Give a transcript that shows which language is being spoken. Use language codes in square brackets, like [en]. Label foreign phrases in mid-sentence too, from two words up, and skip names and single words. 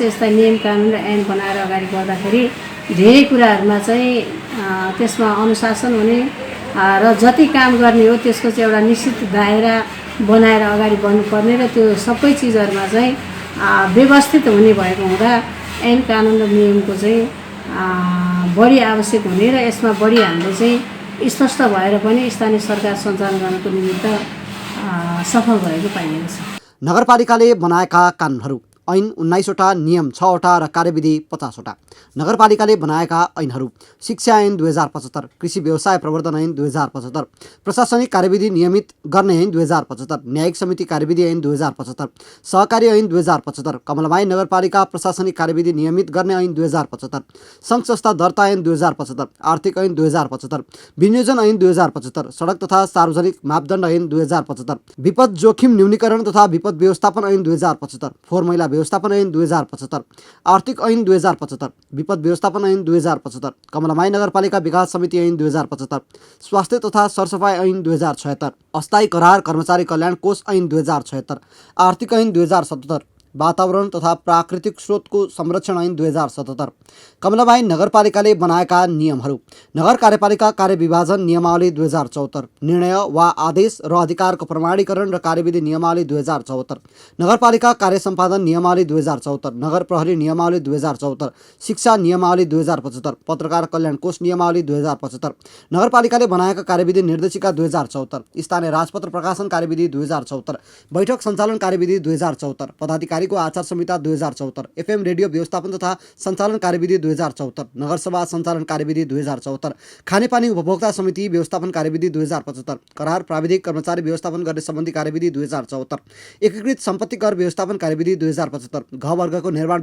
[ne] यस्ता नियम कानुन र ऐन बनाएर अगाडि बढ्दाखेरि धेरै कुराहरूमा चाहिँ त्यसमा अनुशासन हुने र जति काम गर्ने हो त्यसको चाहिँ एउटा निश्चित दायरा बनाएर अगाडि बढ्नुपर्ने र त्यो सबै चिजहरूमा चाहिँ व्यवस्थित हुने भएको हुँदा ऐन कानुन र नियमको चाहिँ बढी आवश्यक हुने र यसमा बढी हामीले चाहिँ स्पष्ट भएर पनि स्थानीय सरकार सञ्चालन गर्नको निमित्त सफल भएको पाइएको छ। नगरपालिकाले बनाएका कानुनहरू ऐन 19वटा, नियम 6वटा र कार्यविधि 50वटा। नगरपालिकाले बनाएका ऐनहरू: शिक्षा ऐन 2075, कृषि व्यवसाय प्रवर्धन ऐन 2075, प्रशासनिक कार्यविधि नियमित गर्ने ऐन 2075, न्यायिक समिति कार्यविधि ऐन 2075, सहकारी ऐन 2075, कमलामाई नगरपालिका प्रशासनिक कार्यविधि नियमित गर्ने ऐन 2075, सङ्घ संस्था दर्ता ऐन 2075, आर्थिक ऐन 2075, विनियोजन ऐन 2075, सडक तथा सार्वजनिक मापदण्ड ऐन 2075, विपद जोखिम न्यूनीकरण तथा विपद व्यवस्थापन ऐन 2075, फोहोर मैला व्यवस्थापन ऐन 2075, आर्थिक ऐन 2075, विपद व्यवस्थापन ऐन 2075, कमलामाई नगरपालिका विकास समिति ऐन 2075, स्वास्थ्य तथा सरसफाई ऐन 2076, अस्थायी करार कर्मचारी कल्याण कोष ऐन 2076, आर्थिक ऐन 2077, वातावरण तथा प्राकृतिक स्रोतको संरक्षण ऐन 2077। कमलामाई नगरपालिकाले बनाएका नियमहरू: नगर कार्यपालिका कार्यविभाजन नियमावली 2074, निर्णय वा आदेश र अधिकारको प्रमाणीकरण र कार्यविधि नियमावली 2074, नगरपालिका कार्य सम्पादन नियमावली 2074, नगर प्रहरी नियमावली 2074, शिक्षा नियमावली 2075, पत्रकार कल्याण कोष नियमावली 2075, नगरपालिकाले बनाएका कार्यविधि निर्देशिका 2074, स्थानीय राजपत्र प्रकाशन कार्यविधि 2074, बैठक सञ्चालन कार्यविधि 2074, पदाधिकारीको आचार संहिता 2074, एफएम रेडियो व्यवस्थापन तथा सञ्चालन कार्यविधि 2074, नगरसभा सञ्चालन कार्यविधि 2074, खानेपानी उपभोक्ता समिति व्यवस्थापन कार्यविधि 2075, करार प्राविधिक कर्मचारी व्यवस्थापन गर्ने सम्बन्धी कार्यविधि 2074, एकीकृत सम्पत्ति कर व्यवस्थापन कार्यविधि 2075, घ वर्गको निर्माण